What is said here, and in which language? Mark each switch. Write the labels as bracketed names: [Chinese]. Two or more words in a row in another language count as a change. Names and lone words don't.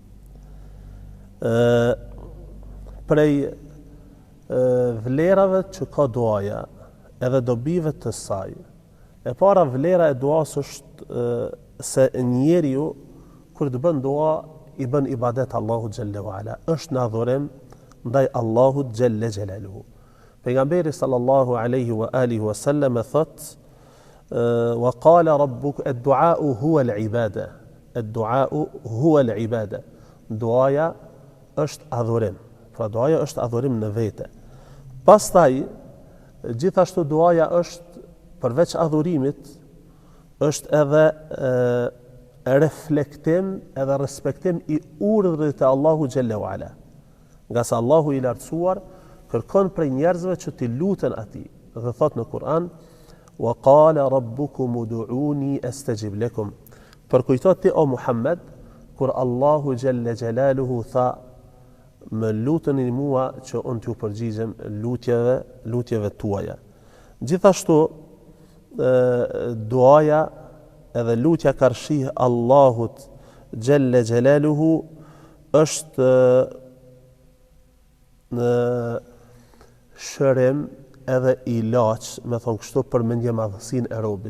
[Albanian] Prej vlerave që ka duaja edhe dobive të saj, e para vlera e duas është se njeriu kur të bën dua i bën ibadet Allahu [Arabic] جل وعلا, [Albanian] është në adhurim ndaj Allahut [Arabic] جل جلاله. Pejgamberi صلى الله عليه وعلى آله وسلم thot: "وقال ربك الدعاء هو العبادة." الدعاء هو العبادة. [Albanian] Duaja është adhurim. Pra duaja është adhurim në vete. Pastaj gjithashtu duaja është përveç adhurimit, është edhe reflektim edhe respektim i urdhrit të Allahu [Arabic] جل وعلا. [Albanian] Nga sa Allahu i lartësuar kërkon prej njerëzve që t'i luten atij dhe thot në Kur'an: [Arabic] "وقال ربكم ادعوني أستجب لكم." [Albanian] Përkujto ti o Muhammed kur Allahu [Arabic] جل جلاله [Albanian] tha: "Më luteni mua që unë t'ju përgjigjem lutjeve tuaja." Gjithashtu duaja edhe lutja karshi Allahut [Arabic] جل جلاله [Albanian] është në shërim edhe ilaç, me thonë kështu, për mendje madhësinë e robit.